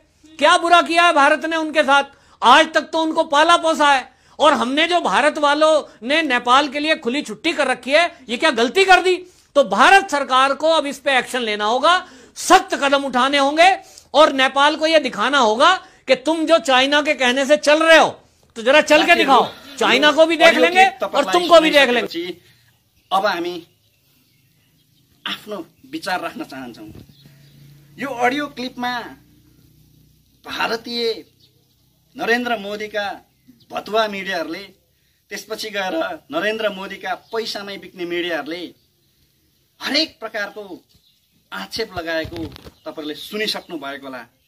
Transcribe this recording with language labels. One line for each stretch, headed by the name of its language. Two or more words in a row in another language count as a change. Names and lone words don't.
Hindi: क्या बुरा किया है भारत ने उनके साथ? आज तक तो उनको पाला पोसा है और हमने जो भारत वालों ने नेपाल के लिए खुली छुट्टी कर रखी है, ये क्या गलती कर दी? तो भारत सरकार को अब इस पे एक्शन लेना होगा, सख्त कदम उठाने होंगे और नेपाल को यह दिखाना होगा कि तुम जो चाइना के कहने से चल रहे हो तो जरा चल के दिखाओ। चाइना को भी देख लेंगे और तुमको भी देख लेंगे।
Nepali: अब हामी आफ्नो विचार राख्न चाहन्छौं। यो अडियो क्लिपमा भारतीय नरेन्द्र मोदीका भतुवा मिडियाहरूले, त्यसपछि गएर नरेन्द्र मोदीका पैसामै बिक्ने मिडियाहरूले हरेक प्रकारको आक्षेप लगाएको तपाईहरुले सुनिसक्नु भएको होला।